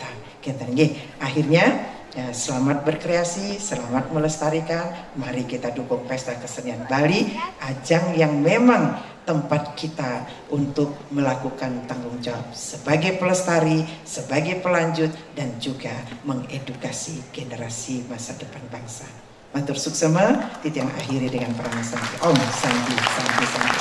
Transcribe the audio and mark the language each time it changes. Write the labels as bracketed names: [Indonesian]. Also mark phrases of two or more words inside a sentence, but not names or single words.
[Indonesian] Akhirnya selamat berkreasi, selamat melestarikan. Mari kita dukung Pesta Kesenian Bali, ajang yang memang tempat kita untuk melakukan tanggung jawab sebagai pelestari, sebagai pelanjut, dan juga mengedukasi generasi masa depan bangsa. [Balinese] Matur suksema, [Indonesian] Titi yang akhiri dengan pranasami. [Sanskrit] Om Santi, Santi, Santi.